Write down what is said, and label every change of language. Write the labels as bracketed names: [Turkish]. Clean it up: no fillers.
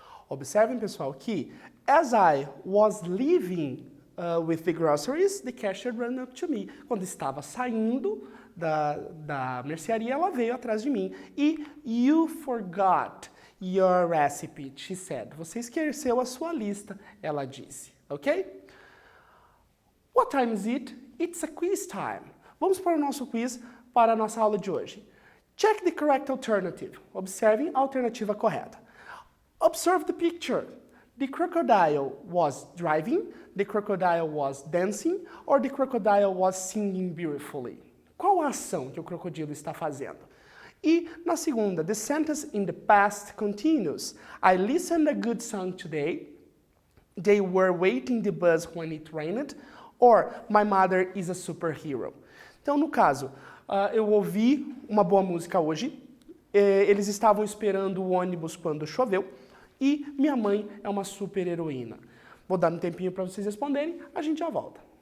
[Portuguese] Observem, pessoal, que [English] as I was leaving with the groceries, the cashier ran up to me. [Portuguese] Quando estava saindo da mercearia, ela veio atrás de mim. [English] E you forgot your recipe, she said. [Portuguese] Você esqueceu a sua lista, ela disse. [English] Ok? What time is it? It's a quiz time. [Portuguese] Vamos para o nosso quiz, para a nossa aula de hoje. [English] Check the correct alternative. [Portuguese] Observem a alternativa correta. [English] Observe the picture. The crocodile was driving, the crocodile was dancing, or the crocodile was singing beautifully. [Portuguese] Qual a ação que o crocodilo está fazendo? E na segunda, [English] the sentence in the past continues. I listened a good song today. They were waiting the bus when it rained. Or my mother is a superhero. [Portuguese] Então, no caso, eu ouvi uma boa música hoje. Eles estavam esperando o ônibus quando choveu. E minha mãe é uma super heroína. Vou dar um tempinho para vocês responderem, a gente já volta.